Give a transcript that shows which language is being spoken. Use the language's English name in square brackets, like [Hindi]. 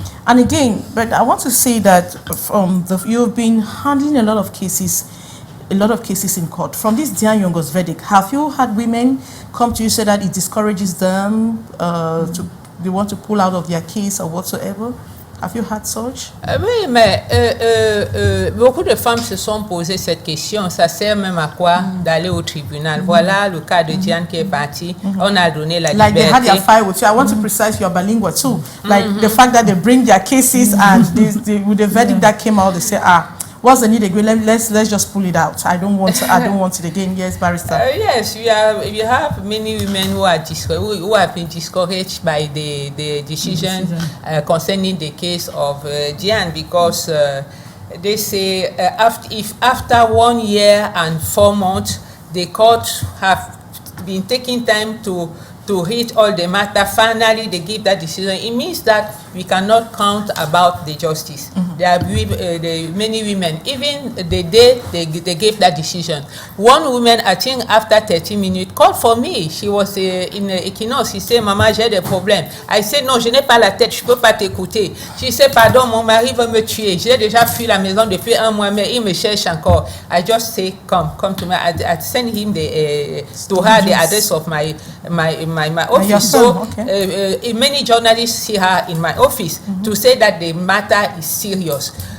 [English] And again, but I want to say that you've been handling a lot of cases in court. From this Diane Yongo's verdict, have you had women come to you say that it discourages them, they want to pull out of their case or whatsoever? Have you had such? [French] Oui, mais beaucoup de femmes se sont posées cette question. Ça sert même à quoi d'aller au tribunal? Voilà le cas de Diane qui est partie. On a donné la [English] Like [French] liberté. [English] they had their fight with you. I want to precise you're bilingual too. Like the fact that they bring their cases and with the verdict that came out, they say, what's the need again? Let's just pull it out. I don't want it again. Yes, barrister. Yes, we have many women who are who have been discouraged by the decision concerning the case of Diane, because they say if after 1 year and 4 months the court have been taking time to read all the matter, finally they give that decision. It means that we cannot count about the justice. There are many women, even the day they gave that decision. One woman, I think after 30 minutes, called for me. She was in Equinox. She said, [French] Maman, j'ai des problèmes. [English] I said, [French] non, je n'ai pas la tête, je peux pas t'écouter. [English] She said, [French] pardon, mon mari veut me tuer. J'ai déjà fui la maison depuis 1 mois, mais il me cherche encore. [English] I just say, come to me. I send him to her the address of my office. So many journalists see her in my office to say that the matter is serious.